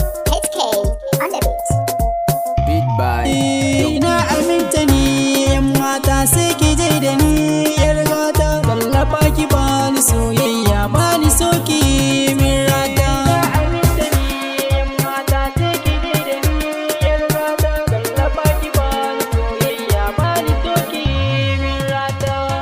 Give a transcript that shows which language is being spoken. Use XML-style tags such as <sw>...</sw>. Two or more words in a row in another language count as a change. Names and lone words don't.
<en>H K on the beat. Beat by Eh, Young na Beat.</en> <ha>aminta ni, yan mata sai ki je da ni, yar gata. Tallafa ki bani soyayya, bani so ki min rata. Na aminta ni, yan mata sai ki je da ni, yar gata. Tallafa ki bani soyayya, bani so ki min rata.</ha>